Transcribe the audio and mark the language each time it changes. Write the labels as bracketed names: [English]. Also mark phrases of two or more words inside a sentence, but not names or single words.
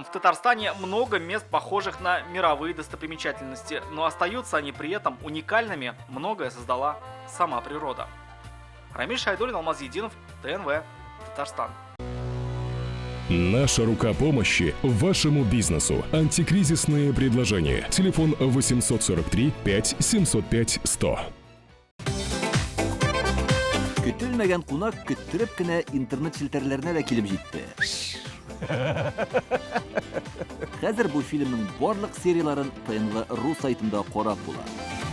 [Russian] В Татарстане много мест, похожих на мировые достопримечательности, но остаются они при этом уникальными. Многое создала сама природа. Рамиль Шайдуллин, Алмаз Единов, ТНВ, Татарстан. Наша рука помощи вашему бизнесу. Антикризисные предложения. Телефон 843 5 705 100. [Tatar] Көтелмәгән кунак көттөреп кенә интернет челтәрләренә дә килеп җитте. Хәзер бу фильмның барлык серияларын ТНВ.ру сайтында карап була.